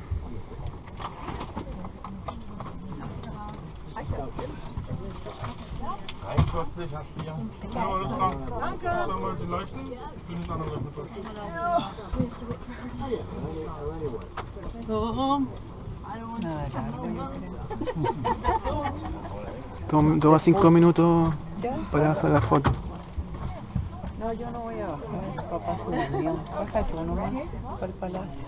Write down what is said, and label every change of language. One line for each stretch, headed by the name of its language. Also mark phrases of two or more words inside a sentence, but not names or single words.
German: 41 hast du ja. Ja, alles klar. Danke. Schau mal die Leuchten. Ich bin nicht an der Leuchte.
Spanish: Toma 5 minutos para sacar fotos. No, yo no voy a bajar. Papá se durmió. Baja tú nomás para el palacio.